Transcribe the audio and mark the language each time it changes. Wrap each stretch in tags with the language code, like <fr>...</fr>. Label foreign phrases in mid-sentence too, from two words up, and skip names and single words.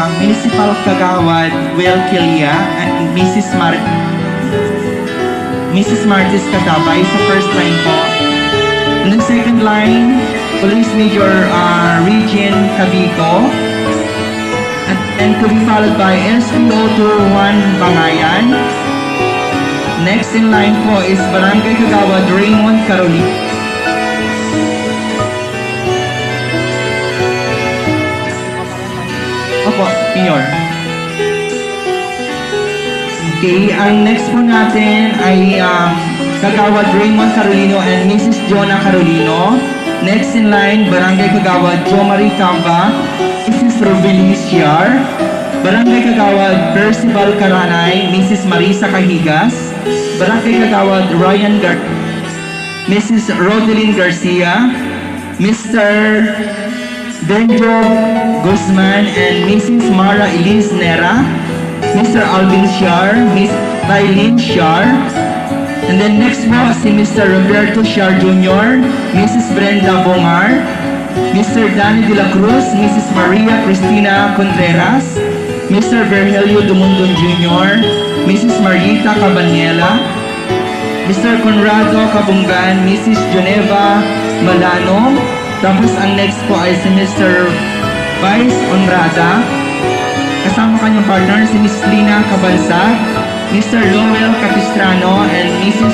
<en>Municipal Kagawad Will Kilia and Mrs.</en> <tl>Martis Katabay sa</tl> <en>first line</en> <tl>po.</tl> <en>And then second line, Police Major Regine Cavito. And to be followed by SPO21 Bangayan. Next in line po is Barangay Kagawad Raymond Carolino.</en> <tl>Opo, Mayor. Okay, ang next po natin ay Kagawad Raymond Carolino and Mrs.</tl> <en>Jonah Carolino. Next in line, Barangay Kagawad Jo Marie Camba, Mrs. Rubelis Siar. Barangay Kagawad Percival Karanay, Mrs. Marisa Cahigas. Barangay Kagawad Ryan Mrs. Rodeline Garcia. Mr. Benjo Guzman and Mrs. Mara Elise Nera. Mr. Alvin Siar, Miss Tylin Siar. And then next po si Mr. Roberto Siar Jr., Mrs. Brenda Bongar, Mr. Danny De La Cruz, Mrs. Maria Cristina Contreras, Mr. Virgilio Dumundon Jr., Mrs. Marita Cabanyela, Mr. Conrado Kabungan, Mrs. Geneva Malano.</en> <tl>Tapos ang next po ay si Mr. Vice Onrada. Kasama kanyang partner si Miss Lina Cabansag, Mr.</tl> <en>Lowell Capistrano, and Mrs.</en>